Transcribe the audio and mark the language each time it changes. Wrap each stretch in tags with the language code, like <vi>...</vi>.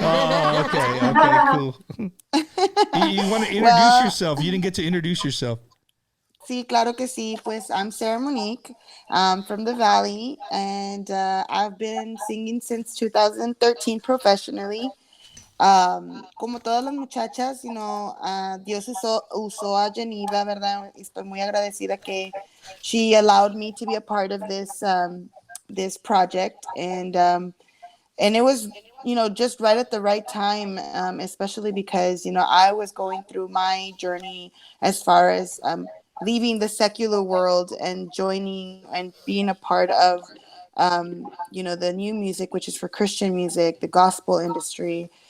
<en>Oh, okay, cool. You want to introduce yourself? You didn't get to introduce yourself.</en> <es>Sí, claro que sí. Pues</es> <en>I'm Sarah Monique from the Valley, and I've been singing since 2013 professionally.</en> <es>Como todas las muchachas, Dios usó a Genyva, ¿verdad? Estoy muy agradecida que</es> <en>she allowed me to be a part of this this project, and it was just right at the right time, especially because I was going through my journey as far as leaving the secular world and joining and being a part of the new music, which is for Christian music, the gospel industry.</en>